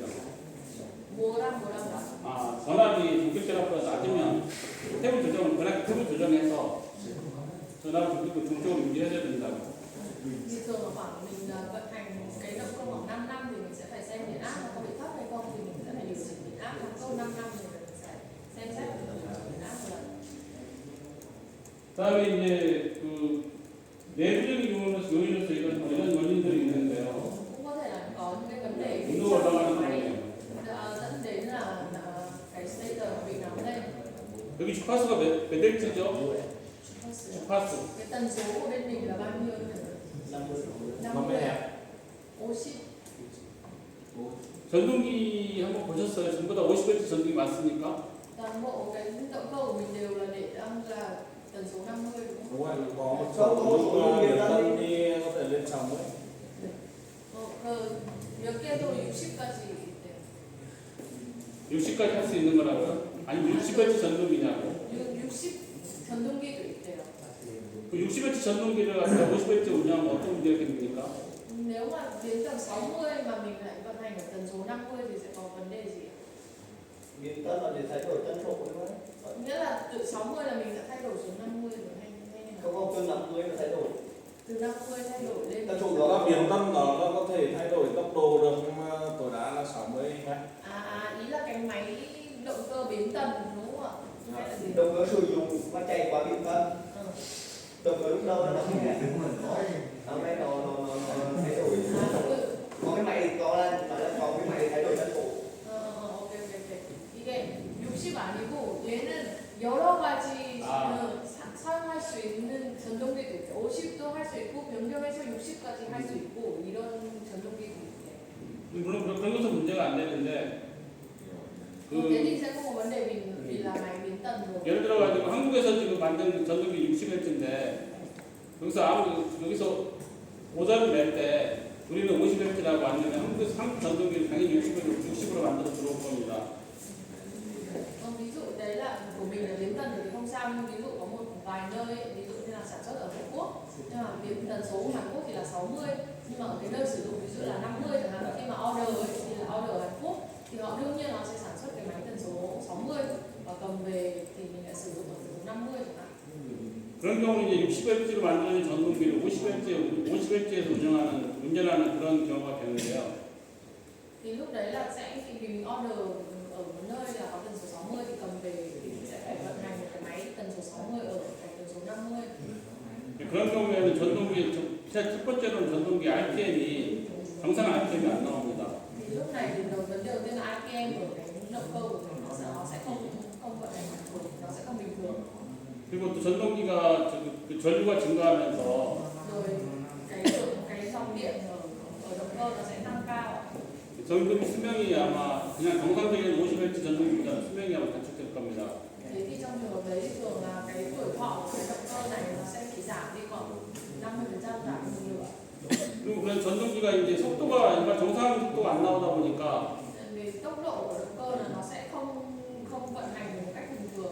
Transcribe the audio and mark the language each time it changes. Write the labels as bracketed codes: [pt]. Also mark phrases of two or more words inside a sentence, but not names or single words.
[ko] 뭐랑 ạ? 아, 전압이 동격전압보다 낮으면 탭을 조정해서 전압을 중쪽으로 유지해야 된다고. [vi] Thì thường là khoảng mình vận hành cái động cơ khoảng 5 năm thì mình sẽ phải xem điện áp nó có bị thấp hay không, thì mình sẽ phải điều chỉnh điện áp động cơ 5 năm thì mình sẽ xem xét điều chỉnh điện áp một lần. [ko] 그다음에 이제 그 내부적인 요인으로서 이런 원인들이 있는데요. [vi] Cũng có thể là có những cái vấn đề [ko] 온도가 [vi] trong [ko] 올라가는 [vi] máy [ko] 거예요. [vi] dẫn đến là cái stator bị nóng lên. [ko] 여기 주파수가 몇 Hz죠? 주파수. [vi] Cái tần số của bên mình là bao nhiêu? 50 50. [ko] 전동기 한번 보셨어요? 전부 다 50Hz 전동기 맞습니까? [vi] Toàn bộ cái động cơ của mình đều là để đang là tần số 50 đúng không? Đúng rồi, có một số lúc điện tân đi có thể lên sóng ấy. [ko] 몇 개도 60까지 있대요. 60까지 할 수 있는 거라고요? 아니면 60Hz 전동기냐고? 60 전동기도 있대요. 그 60Hz 전동기를 갖다 50Hz 운영하면 어떤 문제가 생깁니까? [vi] Nếu mà đến tầm 60 mà mình lại vận hành ở tần số 50 thì sẽ có vấn đề gì ạ? Biến tân là để thay đổi tần số đúng không? Nghĩa là từ 60 là mình sẽ thay đổi xuống 50 rồi hay như nào? Không từ 50 là thay đổi. Từ 50 thay đổi lên. Tần số Đó là đó biến tâm đó nó có thể thay đổi tốc độ được tối đa là 60 nhé. Ý là cái máy động cơ biến tần đúng không ạ? Hay là gì? động cơ sử dụng và chạy qua biến tân. Động cơ lúc đầu là nó không nghe. Hôm nay nó thay đổi. Có cái máy có là có cái máy thay đổi tần số. [ko] 오케이. 이게 60 아니고 얘는 여러 가지 사용할 수 있는 전동기도 있대요. 50도 할 수 있고 변경해서 60까지 할 수 있고 이런 전동기도 있대요. 물론 그런 것은 문제가 안 되는데 [vi] Thế thì sẽ không có vấn đề vì là máy biến tần rồi. [ko] 예를 들어 가지고 한국에서 지금 만든 전동기 60Hz인데 여기서 오더를 낼 때 우리는 50Hz라고 왔는데 한국 전동기를 당연히 60으로 만들어 들어올 겁니다. [vi] Ví dụ đấy là của mình là biến tần thì không sao, nhưng ví dụ có một vài nơi ví dụ như là sản xuất ở Hàn Quốc nhưng mà biến tần số của Hàn Quốc thì là 60, nhưng mà ở cái nơi sử dụng ví dụ là 50 chẳng hạn, khi mà order ấy, thì là order ở Hàn Quốc thì họ đương nhiên họ sẽ sản xuất cái máy tần số 60 và cầm về thì mình lại sử dụng ở tần số 50 chẳng hạn. [ko] 그런 경우는 이제 60Hz로 만드는 전동기를 50Hz에서 운전하는 그런 경우가 되는데요. [vi] Thì lúc đấy là sẽ khi mình order ở một nơi là có tần số 60 thì cầm về thì sẽ phải vận hành một cái máy tần số 60 ở cái tần số 50. [ko] 그런 경우에는 첫 번째로는 전동기 RPM이 정상 RPM이 안 나옵니다. [vi] Thì lúc này thì vấn đề đầu tiên là RPM của cái động cơ của mình nó sẽ không vận hành thường, nó sẽ không bình thường. [ko] 그리고 또 전동기가 그 전류가 증가하면서 [vi] Rồi cái dòng điện ở động cơ nó sẽ tăng cao. [ko] 전동기 수명이 아마 그냥 정상적인 50Hz 전동기보다 수명이 아마 단축될 겁니다. [vi] Thế thì trong trường hợp đấy thường là cái tuổi thọ của cái động cơ này nó sẽ bị giảm đi khoảng 50%, giảm một nửa. [ko] 그리고 그런 전동기가 이제 속도가 일반 정상 속도가 안 나오다 보니까 [vi] Vì tốc độ của động cơ là nó sẽ không vận hành một cách bình thường.